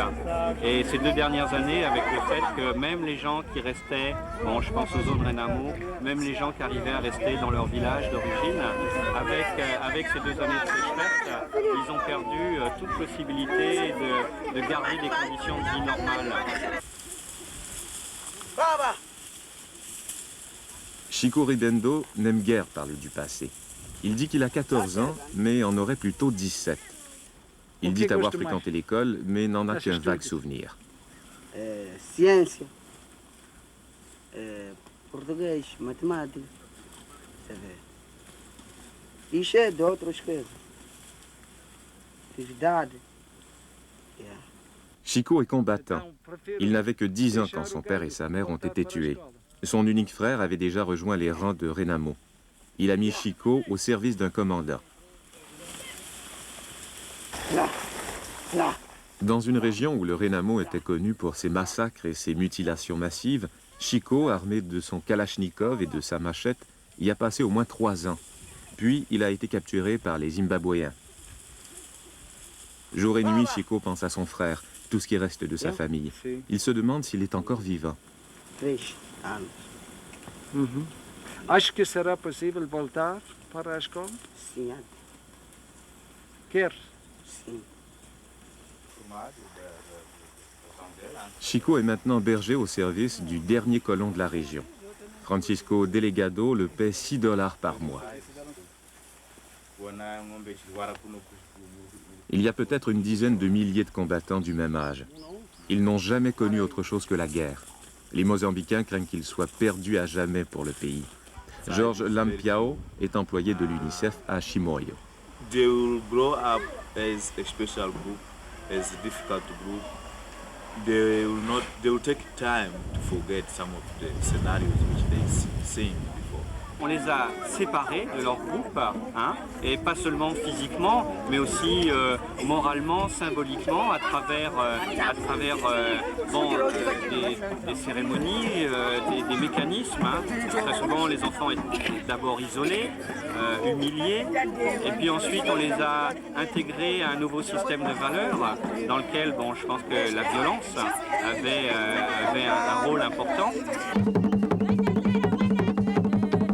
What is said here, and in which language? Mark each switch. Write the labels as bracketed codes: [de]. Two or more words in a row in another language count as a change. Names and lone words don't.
[fr] Et ces 2 dernières années, avec le fait que même les gens qui restaient, bon, je pense aux zones RENAMO, même les gens qui arrivaient à rester dans leur village d'origine, avec ces 2 années de sécheresse, ils ont perdu toute possibilité de garder des conditions de vie normales. Chico Ribendo n'aime guère parler du passé. Il dit qu'il a 14 ans, mais en aurait plutôt 17. Il dit avoir fréquenté l'école, mais n'en a qu'un vague souvenir. [pt] Ciência, português, matemática, e cheio de outras coisas. Atividade. [fr] Chico est combattant. Il n'avait que 10 ans quand son père et sa mère ont été tués. Son unique frère avait déjà rejoint les rangs de RENAMO. Il a mis Chico au service d'un commandant. Dans une région où le RENAMO était connu pour ses massacres et ses mutilations massives, Chico, armé de son kalachnikov et de sa machette, y a passé au moins 3 ans. Puis, il a été capturé par les Zimbabwéens. Jour et nuit, Chico pense à son frère, tout ce qui reste de sa famille. Il se demande s'il est encore vivant. [pt] Acho que será possível voltar para a escola? Sim. Quer? Sim. [fr] Chico est maintenant berger au service du dernier colon de la région. Francisco Delegado le paie $6 par mois. Il y a peut-être une dizaine de milliers de combattants du même âge. Ils n'ont jamais connu autre chose que la guerre. Les Mozambicains craignent qu'ils soient perdus à jamais pour le pays. Georges Lampiao est employé de l'UNICEF à Chimoio. [en] They will grow up as a special group, as a difficult group. They will take time to forget some of the scenarios which they've seen before. [fr] On les a séparés de leur groupe, hein, et pas seulement physiquement, mais aussi moralement, symboliquement, à travers des cérémonies, des mécanismes. Hein. Très souvent, les enfants étaient d'abord isolés, humiliés, et puis ensuite on les a intégrés à un nouveau système de valeurs dans lequel, bon, je pense que la violence avait un rôle important.